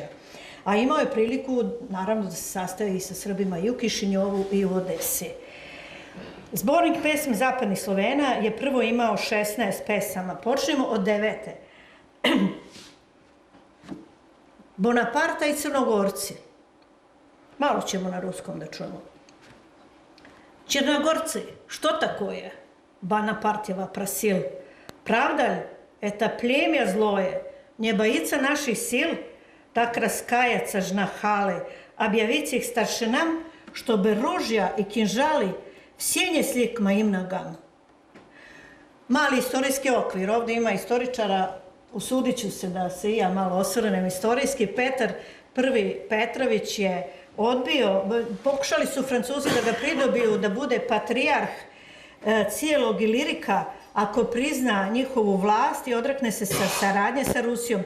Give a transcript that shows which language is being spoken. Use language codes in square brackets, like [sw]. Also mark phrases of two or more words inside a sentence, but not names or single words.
[sr] A imao je priliku, naravno, da se sastavi i sa Srbima i u Kišinjovu i u Odesi. Zbornik pesme zapadnih Slovena je prvo imao 16 pesama. Počnemo od 9. Bonaparta i Crnogorci. Malo ćemo na ruskom da čujemo. [ru] Черногорцы, что такое? Бонапартьева просил. Правда ли, это племя злое не боится наших сил? Так раскаяться жнахалы, объявить их старшинам, чтобы ружья и кинжалы все несли к моим ногам. [sr] Mali istorijski okvir. Ovdje ima istoričara, usudit ću se da se i ja malo osvrnem istorijski. Petar I Petrović je odbio, pokušali su Francuzi da ga pridobiju da bude patrijarh cijelog Ilirika ako prizna njihovu vlast i odrekne se saradnje sa Rusijom.